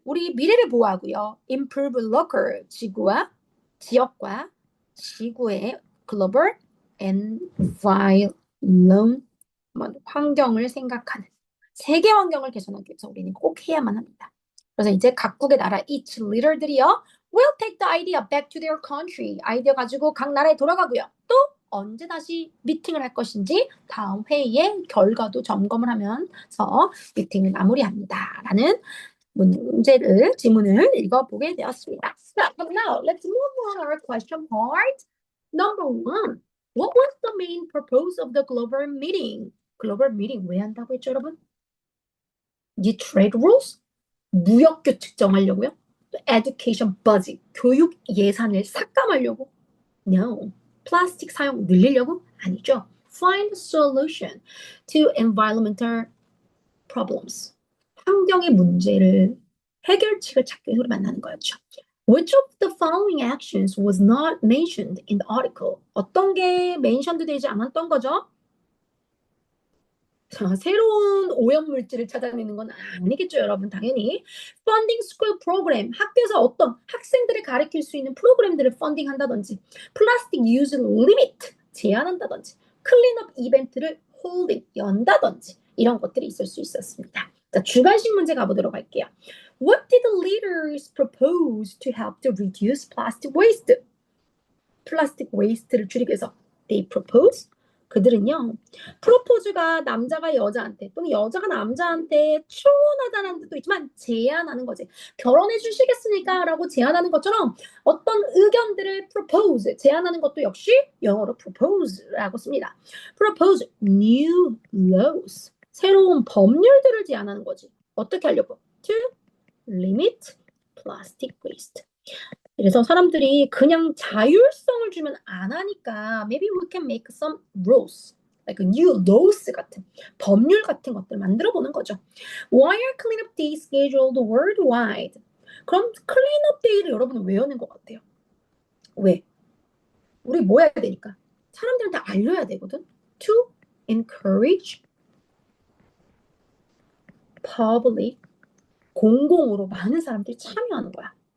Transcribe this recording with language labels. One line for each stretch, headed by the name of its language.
Korean: 우리 미래를 보호하고요.
English: improve local
Korean: 지역과 지구의
English: global environment
Korean: 환경을 생각하는 세계 환경을 개선하기 위해서 우리는 꼭 해야만 합니다. 그래서 이제 각국의 나라 each leader들이요.
English: will take the idea back to their country.
Korean: 아이디어 가지고 각 나라에 돌아가고요. 또 언제 다시 미팅을 할 것인지 다음 회의의 결과도 점검을 하면서 미팅을 마무리합니다. 라는 지문을 읽어보게 되었습니다.
English: Now, let's move on our question part. Number one. What was the main purpose of the global meeting?
Korean: 글로벌 미팅 왜 한다고 했죠, 여러분? 이
English: trade rules?
Korean: 무역 규칙 정하려고요?
English: education budget,
Korean: 교육 예산을 삭감하려고?
English: No.
Korean: 플라스틱 사용 늘리려고? 아니죠.
English: Find a solution to environmental problems.
Korean: 환경의 문제를 해결책을 찾기 위해서 만나는 거였죠.
English: Which of the following actions was not mentioned in the article?
Korean: 어떤 게 mentioned 되지 않았던 거죠? 자, 새로운 오염물질을 찾아내는 건 아니겠죠, 여러분. 당연히.
English: Funding school program.
Korean: 학교에서 어떤 학생들을 가르칠 수 있는 프로그램들을 펀딩한다든지 플라스틱
English: use limit
Korean: 제한한다든지 클린업 이벤트를 holding 연다든지 이런 것들이 있을 수 있었습니다. 자, 주관식 문제 가보도록 할게요.
English: What did the leaders propose to help to reduce plastic waste?
Korean: 플라스틱 웨이스트를 줄이기 위해서
English: they propose
Korean: 그들은요 프로포즈가 남자가 여자한테 또는 여자가 남자한테 추원하다는 뜻도 있지만 제안하는 거지. 결혼해 주시겠습니까? 라고 제안하는 것처럼 어떤 의견들을 propose 제안하는 것도 역시 영어로 propose라고 씁니다.
English: propose new laws
Korean: 새로운 법률들을 제안하는 거지. 어떻게 하려고?
English: to limit plastic waste
Korean: 그래서 사람들이 그냥 자율성을 주면 안 하니까
English: maybe we can make some rules, like new laws
Korean: 같은 법률 같은 것들 만들어 보는 거죠.
English: Why are cleanup days scheduled worldwide?
Korean: 그럼 cleanup day를 여러분은 왜 여는 것 같아요? 왜? 우리 뭐 해야 되니까? 사람들한테 알려야 되거든.
English: To encourage public
Korean: 공공으로 많은 사람들이 참여하는 거야.